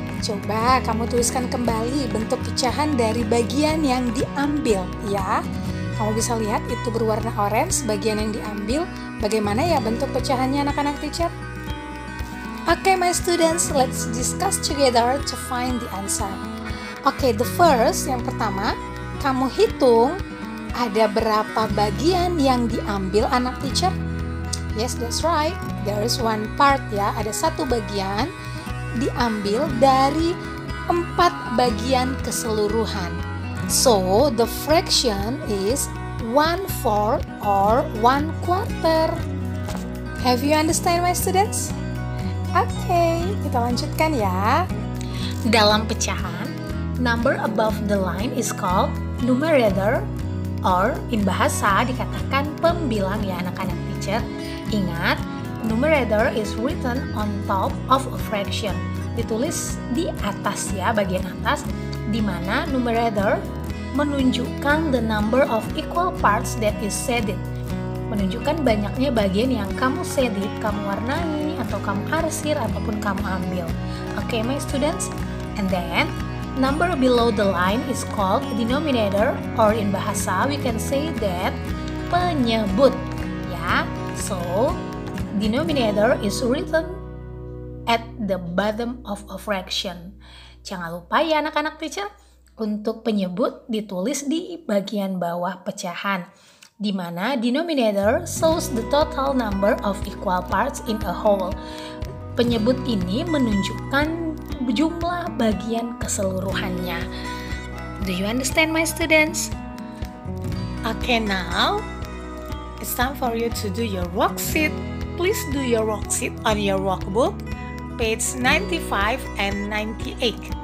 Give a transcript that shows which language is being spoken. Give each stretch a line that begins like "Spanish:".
Indonesian: Coba kamu tuliskan kembali bentuk pecahan dari bagian yang diambil ya. Kamu bisa lihat itu berwarna orange bagian yang diambil. Bagaimana ya bentuk pecahannya anak-anak teacher?
English: Oke, my students, let's discuss together to find the answer.
Indonesian: Oke,
English: the first,
Indonesian: yang pertama, kamu hitung ada berapa bagian yang diambil anak teacher?
English: Yes, that's right. There is one part
Indonesian: ya. Ada 1 bagian diambil dari 4 bagian keseluruhan.
English: So the fraction is 1/4 or 1/4. Have you understand, my students?
Indonesian: Oke, kita lanjutkan ya. Dalam pecahan,
English: number above the line is called numerator, or in bahasa
Indonesian: dikatakan pembilang ya anak-anak teacher. Ingat,
English: numerator is written on top of a fraction.
Indonesian: Ditulis di atas ya, bagian atas, di mana numerator menunjukkan
English: the number of equal parts that is shaded.
Indonesian: Menunjukkan banyaknya bagian yang kamu shaded, kamu warnai, atau kamu arsir, ataupun kamu ambil.
English: Oke, my students. And then, number below the line is called denominator, or in bahasa we can say that penyebut. Ya, so denominator is written at the bottom of a fraction.
Indonesian: Jangan lupa ya anak-anak teacher, untuk penyebut ditulis di bagian bawah pecahan, di mana
English: denominator shows the total number of equal parts in a whole.
Indonesian: Penyebut ini menunjukkan jumlah bagian keseluruhannya.
English: Do you understand, my students? Okay, now it's time for you to do your worksheet. Please do your worksheet on your workbook, page 95 and 98.